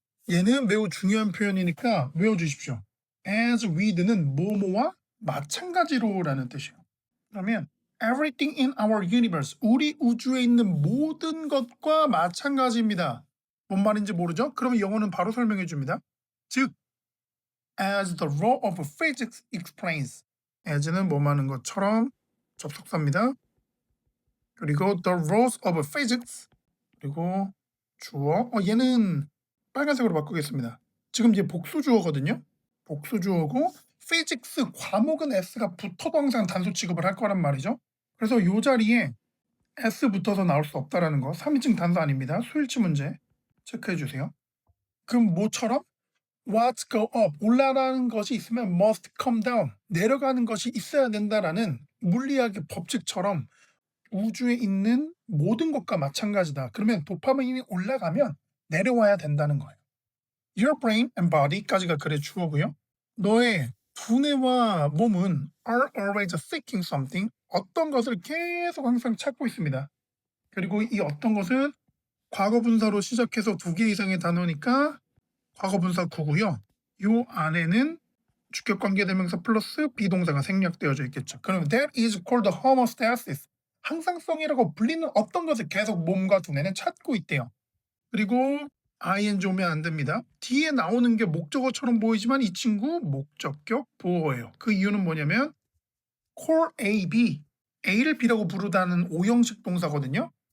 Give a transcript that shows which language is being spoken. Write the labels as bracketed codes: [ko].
[ko] 얘는 매우 중요한 표현이니까 외워주십시오. [en] as with [ko] 는 뭐뭐와 마찬가지로 라는 뜻이에요. 그러면 [en] everything in our universe, [ko] 우리 우주에 있는 모든 것과 마찬가지입니다. 뭔 말인지 모르죠? 그러면 영어는 바로 설명해 줍니다. 즉 [en] as the law of physics explains, [ko] as는 뭐하는 것처럼 접속사입니다. 그리고 [en] the laws of physics [ko] 그리고 주어, 얘는 빨간색으로 바꾸겠습니다. 지금 이제 복수 주어거든요. 복수 주어고 physics 과목은 S가 붙어도 항상 단수 취급을 할 거란 말이죠. 그래서 요 자리에 S 붙어서 나올 수 없다라는 거. 3인칭 단수 아닙니다. 수일치 문제 체크해 주세요. 그럼 뭐처럼? [en] What go up [ko] 올라가는 것이 있으면 [en] must come down [ko] 내려가는 것이 있어야 된다라는 물리학의 법칙처럼 우주에 있는 모든 것과 마찬가지다. 그러면 도파민이 올라가면 내려와야 된다는 거예요. [en] Your brain and body [ko] 까지가 글의 주어고요. 너의 두뇌와 몸은 [en] are always seeking something [ko] 어떤 것을 계속 항상 찾고 있습니다. 그리고 이 어떤 것은 과거 분사로 시작해서 2개 이상의 단어니까 과거 분사 구고요. 요 안에는 주격 관계대명사 플러스 비동사가 생략되어져 있겠죠. 그럼 [en] that is called homeostasis. [ko] 항상성이라고 불리는 어떤 것을 계속 몸과 두뇌는 찾고 있대요. 그리고 ing 오면 안 됩니다. 뒤에 나오는 게 목적어처럼 보이지만 이 친구 목적격 보어예요. 그 이유는 뭐냐면 call A, B, A를 B라고 부르다는 오형식 동사거든요.